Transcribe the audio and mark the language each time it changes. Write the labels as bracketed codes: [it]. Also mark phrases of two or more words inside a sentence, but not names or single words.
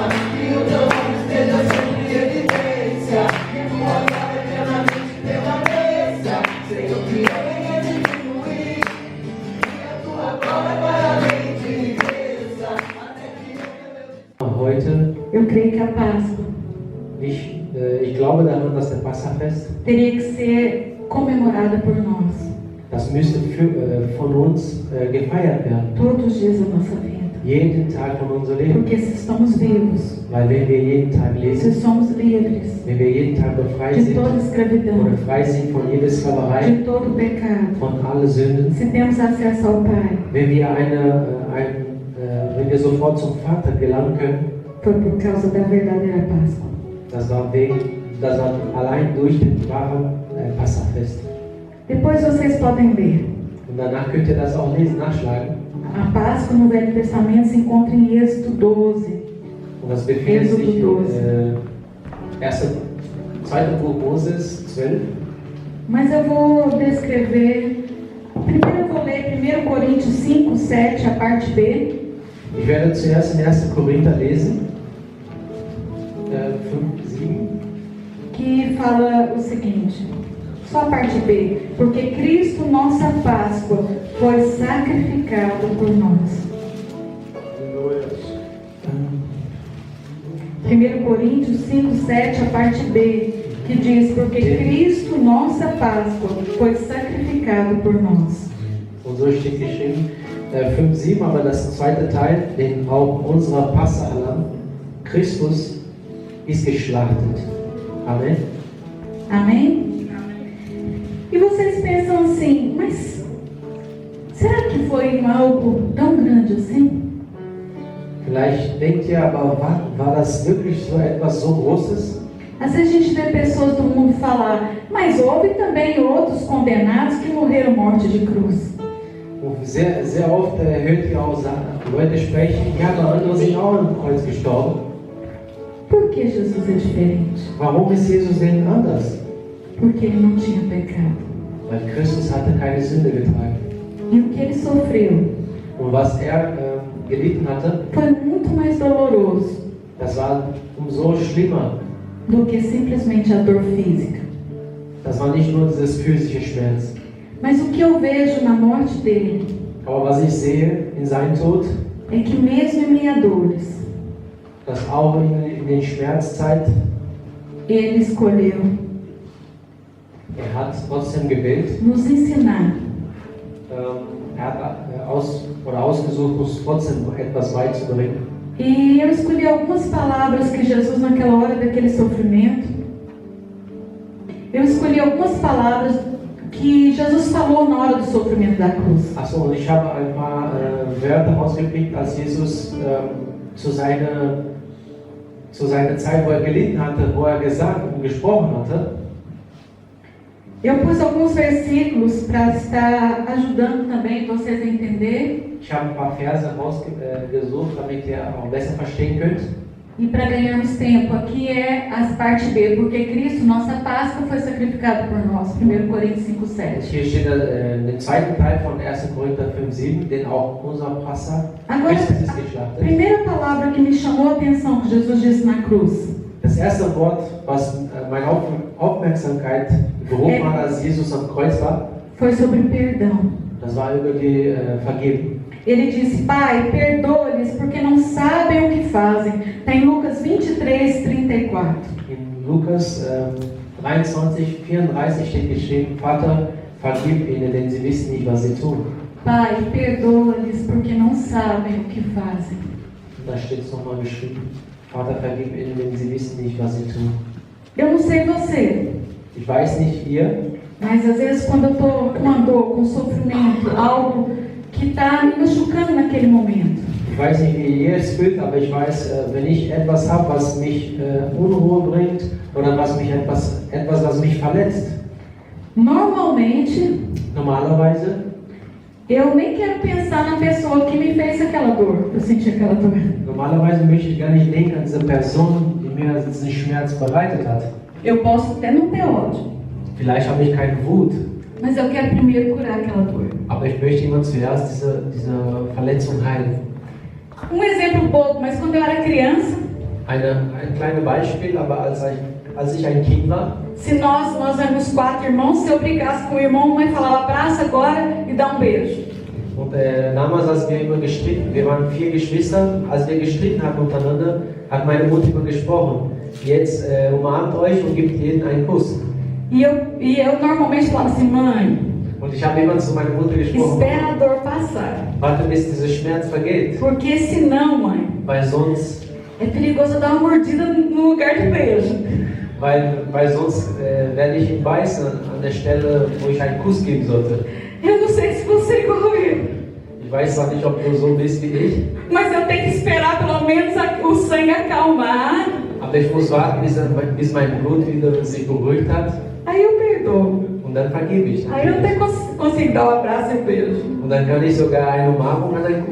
[pt] Que o teu nome esteja sempre em evidência. Que tua glória eternamente permaneça. Senhor, que eu venha diminuir. Que a tua glória para além de cresça. Até que [de] Heute, [pt] Eu creio que a Páscoa [de] ich glaube daran, dass der Passafest, [pt] teria que ser comemorada por nós [de] das müsste von uns gefeiert werden. [pt] todos os dias da nossa vida. [de] Jeden Tag von unserem Leben. [pt] Porque se estamos vivos, [de] Weil wenn wir jeden Tag [pt] se [de] lesen, [pt] somos livres [de] wenn wir jeden Tag befreit [pt] de [de] sind [pt] toda escravidão, [de] oder frei sind von jeder Sklaverei, [pt] de todo pecado, [de] von allen Sünden, [pt] se temos acesso ao Pai, [de] wenn wir sofort zum Vater gelangen können, [pt] foi por causa da verdadeira Páscoa. [de] das war allein durch den wahren Passafest. [pt] Depois vocês podem ler. [de] Und danach könnt ihr das auch lesen, nachschlagen. [pt] A Páscoa no Velho Testamento se encontra em Êxodo 12. [de] Und das befindet sich in Êxodo 2. Buch Moses 12. [pt] Mas eu vou descrever. Primeiro eu vou ler 1 Coríntios 5, 7, a parte B. [de] Ich werde zuerst in 1. Korinther lesen, 5, 7. [pt] Que fala o seguinte, só a parte B, porque Cristo, nossa Páscoa, foi sacrificado por nós. 1 Coríntios 5, 7, a parte B, que diz, porque Cristo, nossa Páscoa, foi sacrificado por nós. [de] Und so steht geschrieben, 5, 7, aber das zweite Teil, den auch unserer Passalam, Christus ist geschlachtet. Amen. [pt] Amém? E vocês pensam assim, mas será que foi algo tão grande assim? [de] Vielleicht denkt ihr aber, war das wirklich so etwas so Großes? [pt] Às vezes a gente vê pessoas do mundo falar, mas houve também outros condenados que morreram morte de cruz. [de] Und sehr oft hört ihr auch Leute sprechen, ja, aber andere sind auch am Kreuz gestorben. [pt] Por que Jesus é diferente? [de] Warum ist Jesus denn anders? [pt] Porque ele não tinha pecado. [de] Weil Christus hatte keine Sünde getragen. [pt] E o que ele sofreu [de] Und was gelitten hatte, [pt] foi muito mais doloroso [de] das war umso schlimmer. [pt] do que simplesmente a dor física. [de] Das war nicht nur dieses physische Schmerz. [pt] Mas o que eu vejo na morte dele [de] Aber was ich sehe in seinem Tod, [pt] é que mesmo em minha dores, [de] dass auch in den Schmerzzeit, [pt] ele escolheu [de] hat trotzdem gewählt, [pt] nos ensinar [de] hat ausgesucht, uns trotzdem noch etwas beizubringen. [pt] E eu escolhi algumas palavras que Jesus, naquela hora daquele sofrimento, eu escolhi algumas palavras que Jesus falou na hora do sofrimento da cruz. [de] Achso, und ich habe ein paar Wörter rausgepickt, als Jesus zu seiner Zeit, wo gelitten hatte, wo gesagt und gesprochen hatte. [pt] Eu pus alguns versículos para estar ajudando também vocês a entender. [de] Ich habe ein paar Verse rausgesucht, damit ihr auch besser verstehen könnt. [pt] E para ganharmos tempo, aqui é a parte B, porque Cristo, nossa Páscoa, foi sacrificado por nós. 1 Coríntios 5, 7. [de] Hier steht der zweite Teil von 1. Korinther 5, 7, denn auch unser Passa, [pt] Agora, [de] Christus ist [pt] a [de] geschlachtet. [pt] primeira palavra que me chamou a atenção que Jesus disse na cruz [de] Das erste Wort, was meine Aufmerksamkeit gehoben hat, als Jesus am Kreuz war, [pt] foi sobre perdão. [de] das war über die Vergebung. [pt] Ele disse, Pai, perdoa-lhes porque não sabem o que fazem. Está em Lucas 23, 34. [de] In Lukas 23, 34 steht geschrieben, Vater, vergib ihnen, denn sie wissen nicht, was sie tun. [pt] Pai, perdoa-lhes porque não sabem o que fazem. [de] Da steht es nochmal geschrieben, Vater, vergib ihnen, denn sie wissen nicht, was sie tun. [pt] Eu não sei você, [de] Ich weiß nicht ihr, [pt] mas às vezes quando eu estou com uma dor, com sofrimento, algo que está me machucando naquele momento. [de] Ich weiß nicht, wie ihr es fühlt, aber ich weiß, wenn ich etwas habe, was mich Unruhe bringt oder was mich was mich verletzt. Normalerweise, [pt] eu nem quero pensar na pessoa que me fez aquela dor, eu senti aquela dor. [de] normalerweise möchte ich gar nicht denken an diese Person, die mir diesen Schmerz bereitet hat. [pt] Eu posso até não ter ódio, [de] Vielleicht habe ich keine Wut, [pt] mas eu quero primeiro curar aquela dor. [de] aber ich möchte immer zuerst diese Verletzung heilen. [pt] Exemplo bobo, mas quando eu era criança, [de] Ein kleines Beispiel, aber als ich ein Kind war, [pt] se nós éramos 4 irmãos, se eu brigasse com o irmão, a mãe falava, abraça agora e dá beijo. [de] und damals, als wir immer gestritten, wir waren 4 Geschwister, als wir gestritten hatten untereinander, hat meine Mutter immer gesprochen, jetzt umarmt euch und gebt jedem einen Kuss. [pt] E eu normalmente falava assim, mãe, [de] Und ich habe immer zu meiner Mutter gesprochen, [pt] espera a dor passar. [de] warte bis dieser Schmerz vergeht, [pt] Porque senão, mãe, [de] weil sonst [pt] é perigoso eu dar uma mordida no lugar de beijo. [de] Weil sonst werde ich ihn beißen an der Stelle, wo ich einen Kuss geben sollte. [pt] Eu não sei se você é igual eu, [de] Ich weiß zwar nicht, ob du so bist wie ich, [pt] mas eu tenho que esperar pelo menos o sangue acalmar. [de] aber ich muss warten, bis mein Blut wieder sich beruhigt hat [pt] Aí eu perdoo. [de] und dann vergebe ich. [pt] Aí eu até consigo dar um abraço e um beijo. [de] Und dann kann ich sogar eine Umarmung und einen Kuss